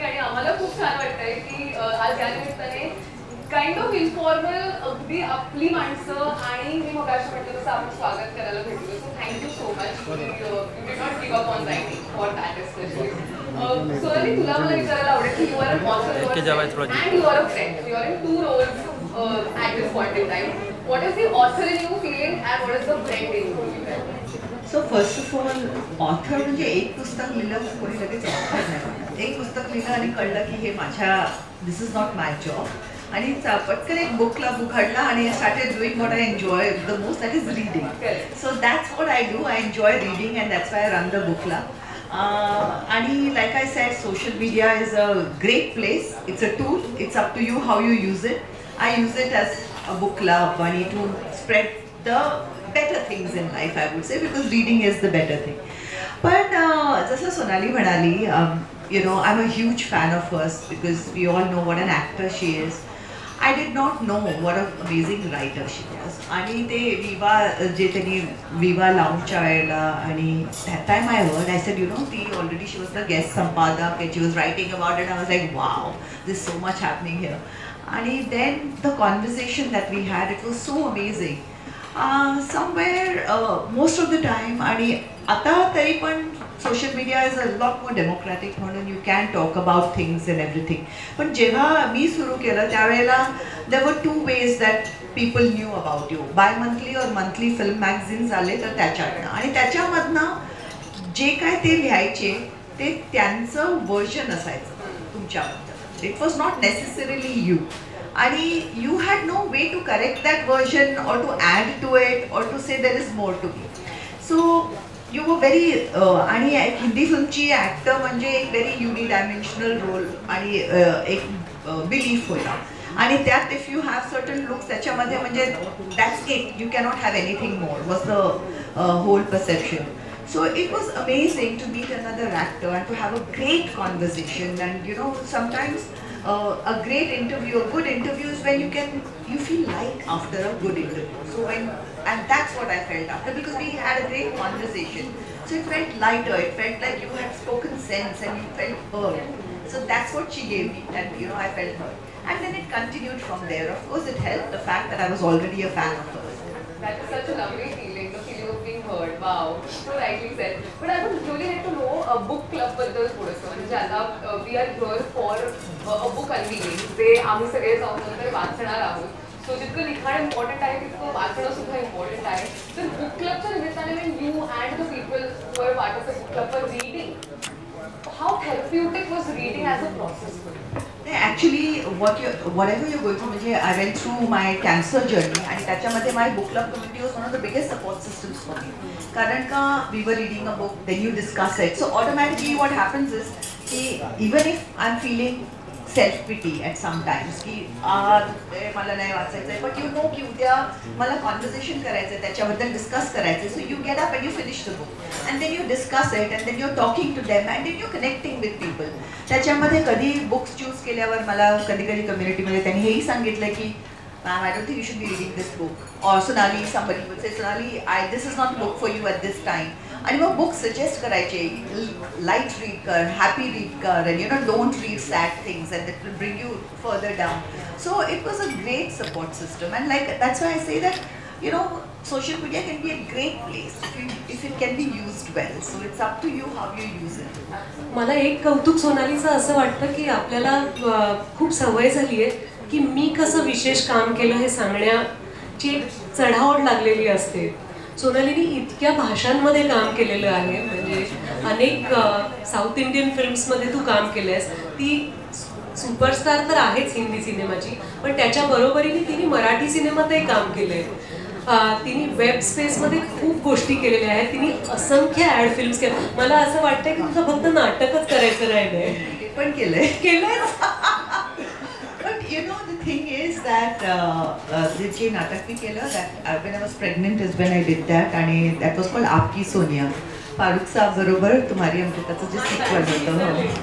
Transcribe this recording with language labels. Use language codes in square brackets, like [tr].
[mr] आणि आम्हाला खूप छान वाटतंय की आज या निमित्ताने [en] kind of informal [mr] अगदी आपली माणसं आणि मी मग अशा म्हटलं तसं आपण स्वागत करायला भेटलो. [en] So thank you so much. You did not give up on writing for that especially. [mr] Sonali तुला मला विचारायला आवडेल की [en] You are an author and you are a friend. You are in 2 roles at this point in time. What is the author in you feeling and what is the friend in you feeling? So first of all [mr] author म्हणजे एक पुस्तक लिहिलं कोणी लगेच author नाही. एक पुस्तक लिहिलं आणि कळलं की हे माझ्या [en] this is not my job [mr] आणि पटकन एक बुक हाडला आणि [en] Started doing what I enjoy the most, that is reading. So that's what I do. I enjoy reading and that's why I run the book club. आणि like I said social media is a great place. It's a tool. It's up to you how you use it. I use it as a book club आणि to spread the better things in life, I would say, because reading is the better thing. But [mr] जसं सोनाली म्हणाली, [en] you know, I'm a huge fan of hers because we all know what an actor she is. I did not know what an amazing writer she was. [mr] आणि ते विवा जे त्यांनी विवा लाऊंजच्या वेळेला आणि [en] that time I heard, I said, you know, ती already she was the guest संपादक and she was writing about it. I was like, wow, there's so much happening here. आणि then the conversation that we had, it was so amazing. Somewhere most of the time [mr] आणि आता तरी पण [en] Social media is a lot more democratic म्हणून you can talk about things and everything. [mr] पण जेव्हा मी सुरू केलं त्यावेळेला [en] There were 2 ways that people knew about you. [mr] Bye monthly और मंथली फिल्म मॅगझिन्स आले तर त्याच्यातनं आणि त्याच्यामधनं जे काय ते लिहायचे ते त्यांचं वर्जन असायचं तुमच्याबद्दल. [en] It was not necessarily you. आणि you had no way to correct that version or to add to it or to say there is more to be. So you were very [mr] आणि Hindi फिल्मची actor म्हणजे एक very युनिडायमेन्शनल role आणि एक belief होता. आणि त्यात [en] if you have certain looks [mr] त्याच्यामध्ये म्हणजे [en] That's it, you cannot have anything more was the whole perception. So it was amazing to meet another actor and to have a great conversation. And you know, sometimes a great interview, a good interview is when you feel light after a good interview. So and that's what I felt after, because we had a great conversation. So it felt lighter, it felt like you had spoken sense and you felt heard. So that's what she gave me, and you know, I felt heard. And then it continued from there. Of course, it helped the fact that I was already a fan of hers. That is such a lovely feeling, the feeling of being heard. Wow, so rightly said. But I would really like to know a book club बद्दल थोडंसं. [mr] म्हणजे आता [en] we are here for a book unveiling. [mr] जे आम्ही सगळे जाऊन नंतर वाचणार आहोत. सो जितकं लिखाण इम्पॉर्टंट आहे तितकं वाचणं सुद्धा इम्पॉर्टंट आहे. तर बुक क्लबच्या निमित्ताने [en] when you and the people who are part of the book club were reading, how therapeutic was reading as a process for you? Actually, whatever you're going through, म्हणजे I went through my cancer journey आणि त्याच्यामध्ये my book club community was one of the biggest support systems for me. [mr] कारण का [en] we were reading a book, then you discuss it. So automatically what happens is कि even if I'm feeling self pity at some times [mr] की मला नाही वाचायचंय, [en] but you know [mr] की उद्या मला [en] conversation करायचंय, त्याच्याबद्दल discuss करायचंय. So you get up and you finish the book and then you discuss it and then you're talking to them and then you're connecting with people. [mr] त्याच्यामध्ये कधी books choose केल्यावर मला कधी कधी कम्युनिटीमध्ये त्यांनी हेही सांगितलं की [en] ma'am, I don't think you should be reading this book. Or Sonali, somebody would say, Sonali, this is not a book for you at this time. आणि मग book suggest करायचे, light read कर, happy read कर, and you know, don't read sad things and that will bring you further down. So it was a great support system, and like that's why I say that, you know, social media can be a great place if it can be used well. So it's up to you how you use it. [mr] मला एक कौतुक सोनालीचं असं वाटतं की आपल्याला खूप सवय झाली आहे की मी कसं विशेष काम केलं हे सांगण्याची एक चढाओढ लागलेली असते. सोनालीने इतक्या भाषांमध्ये काम केलेलं आहे, म्हणजे अनेक साऊथ इंडियन फिल्म्समध्ये तू काम केलंयस. ती सुपरस्टार तर आहेच हिंदी सिनेमाची, पण त्याच्या बरोबरीने तिने मराठी सिनेमातही काम केलंय. तिने वेब स्पेसमध्ये खूप गोष्टी केलेल्या आहेत. तिने असंख्य ॲड फिल्म्स केल्या. मला असं वाटतंय की तुझं फक्त नाटकच करायचं राहिलंय. पण केलंय. [en] But you know, the thing is that [mr] जे नाटक मी केलं, [en] that when I was pregnant is when I did that, and that was called Aapki Sonia. [mr] फारुख साहब बरोबर तुम्हारी अमृताचं जे सिक्वल होतं.